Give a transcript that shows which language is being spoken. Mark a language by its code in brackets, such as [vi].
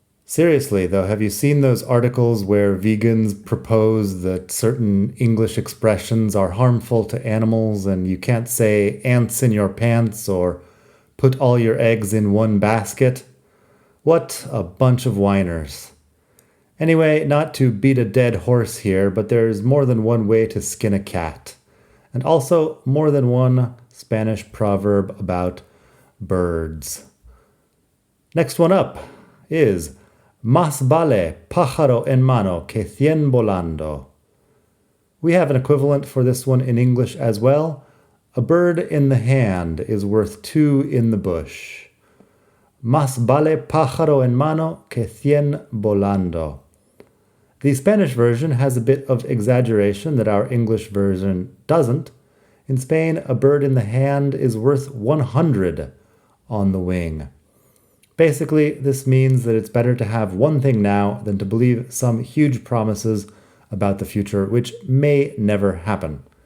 [en] Seriously, though, have you seen those articles where vegans propose that certain English expressions are harmful to animals and you can't say ants in your pants or put all your eggs in one basket? What a bunch of whiners. Anyway, not to beat a dead horse here, but there's more than one way to skin a cat. And also more than one Spanish proverb about birds. Next one up is [es] Más vale pájaro en mano que cien volando. [en] We have an equivalent for this one in English as well. A bird in the hand is worth two in the bush. [es] Más vale pájaro en mano que cien volando. [en] The Spanish version has a bit of exaggeration that our English version doesn't. In Spain, a bird in the hand is worth 100 on the wing. Basically, this means that it's better to have one thing now than to believe some huge promises about the future, which may never happen.